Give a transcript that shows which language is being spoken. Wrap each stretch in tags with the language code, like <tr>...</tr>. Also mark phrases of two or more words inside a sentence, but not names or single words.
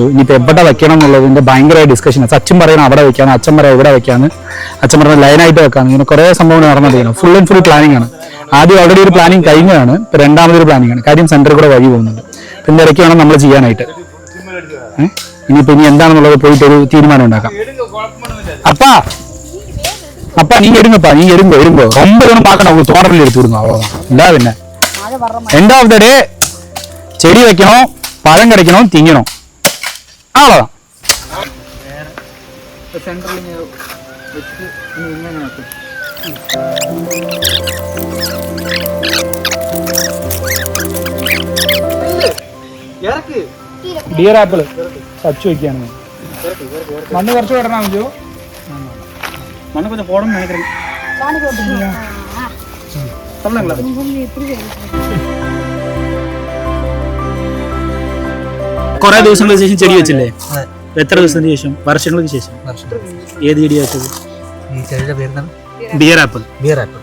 <ml>ഇനിയിപ്പോൾ എവിടെ വെക്കണം എന്നുള്ളതിന്റെ ഭയങ്കര ഡിസ്കഷനാണ്. സച്ചിൻ പറയണം അവിടെ വെക്കാന്ന്, അച്ഛൻ പറയാം എവിടെ വെക്കാന്ന്, അച്ഛൻ പറഞ്ഞ ലൈനായിട്ട് വെക്കാന്ന്. ഇങ്ങനെ കുറെ സംഭവങ്ങൾ നടന്നിരിക്കണം.</ml> <en>full and full</en> <ml>പ്ലാനിങ് ആണ്. ആദ്യം ഓൾറെഡി ഒരു പ്ലാനിങ് കഴിഞ്ഞതാണ്, ഇപ്പൊ രണ്ടാമതൊരു പ്ലാനിങ് ആണ്. കാര്യം സെന്ററിൽ കൂടെ വഴി പോകുന്നുണ്ട്. പിന്നെ ഇടയ്ക്ക് വേണം നമ്മൾ ചെയ്യാനായിട്ട്. ഇനിയിപ്പോ ഇനി എന്താണെന്നുള്ളത് പോയിട്ട് ഒരു തീരുമാനം ഉണ്ടാക്കാം.</ml> <ta>அப்பா நீங்க எடுங்கப்பா, நீங்க இருங்கோ ரொம்ப ஒன்றும் பார்க்கணும். தோட்டத்தில் எடுத்து விடுங்க, அவ்வளோதான். இல்லை என்ன</ta> <en>end of the day</en> <ta>செடி வைக்கணும், பழம் கிடைக்கணும், திங்கணும், அவ்வளோதான்.</ta> <ml>ഡിയർ ആപ്പിൾ സച്ച് വയ്ക്കുകയാണ്. മണ്ണ് കുറച്ച് വിടണം മഞ്ജു,</ml> <ta>மண்ணு கொஞ்சம் போடணும்னு நினைக்கிறேன்.</ta> <ml>കുറെ ദിവസങ്ങൾക്ക് ശേഷം ചെടി വെച്ചില്ലേ? എത്ര ദിവസത്തിന് ശേഷം? വർഷങ്ങൾക്ക് ശേഷം. ഏത് ചെടിയാ വെച്ചത്? ഈ ചെടിയുടെ പേരെന്താണ്? ബിയർ ആപ്പിൾ. ബിയർ ആപ്പിൾ.</ml>